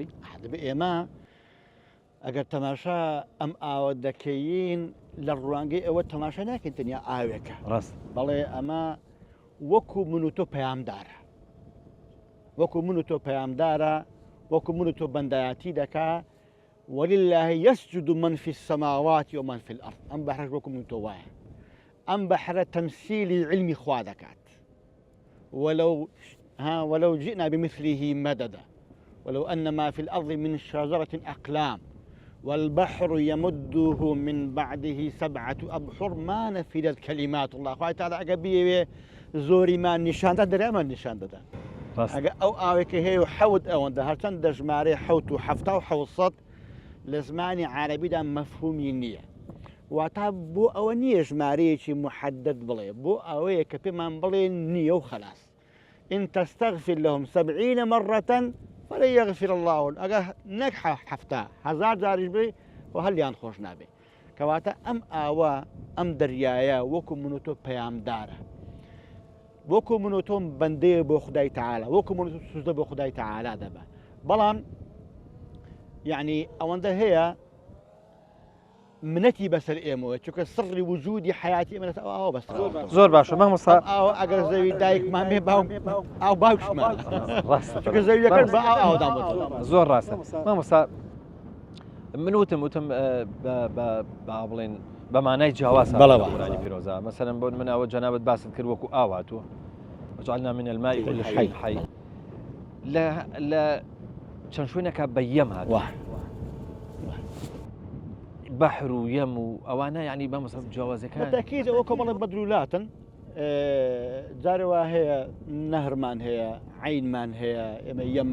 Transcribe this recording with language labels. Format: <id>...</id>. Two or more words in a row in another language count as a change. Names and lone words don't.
<ckb>دەبێ ئێمە ئەگەر تەماشا ئەم ئاوە دەکەین لە ڕوانگەی ئەوە تەماشا ناکەین تەنیا ئاوێکە ڕاست بەڵێ ئەمە وەکو من و تۆ پەیامدارە وەکو من و تۆ پەیامدارە وەکو من و تۆ بەندایەتی دەکا</ckb> <ar>ولله يسجد من في السماوات ومن في الأرض</ar> <ckb>ئەم بەحرەش وەکو من و تۆ وایە ئەم بەحرە تەمسیلی علمی خوا دەکات ولو</ckb> <ar>جئنا بمثله مددا ولو أن ما في الأرض من شجرة أقلام والبحر يمده من بعده 7 أبحر ما نفدت كلمات الله</ar> <ckb>خوای تعالی ئەگە بیەوێ زۆریمان نیشاندا دەرێمان نیشان دەدا ئەگە ئەو ئاوێکە هەیە و حەوت ئەوەندە هەرچەند دەژمارێ حەوت و 700 لە زمانی عەرەبیدا مەفهومی نییە واتە بۆ ئەوە نییە ژمارەیەکی محدد بڵێ بۆ ئەوەیە کە پێمان بڵێ نییە و خلاص</ckb> <ar>إن تستغفر لهم 70 مرة فلن يغفر</ar> <ckb>الله ئەگە نەک 1000 جاریش بێ و هەلیان خۆش نابێ کەواتە ئەم ئاوە ئەم دەریایە وەکو من و تۆ پەیامدارە وەکو من و تۆم بەندەیە بۆ خودای تەعالا وەکو من و تۆ سوزدە بۆ خودای تەعالا دەبە بەڵام یعنی ئەوەندە هەیە منەتی بەسەر ئێمەوە چونکە سڕی وجودی حیاتی ئێمە لەسەر ئاوە بەسەر زۆر باشە مامۆستا ئاوە ئەگەر زەوی دایکمان بێ ئاو باوکشمان چونکە زەویەکەن بە ئاودان بۆتەوە زۆر ڕاستە مامۆستا من وتم بڵێن بەمانای جیاواز قورآنی پیرۆزە مەسەلەن بۆ من ئەوە جەنابەت باست کرد وەکو ئاواتوە</ckb> <ar>وجعلنا من الماء كل شيء حي</ar> <ckb>لە چەند شوێنێکە بە یەم هاتووە بەحر و یەم و ئەوانە یعنی بەمەسەڵ جیاوازەکان تاکید ئەوە کۆمەڵی بەدرولاتن جارێوا هەیە نەهرمان هەیە عینمان هەیە ئێمە یەم</ckb>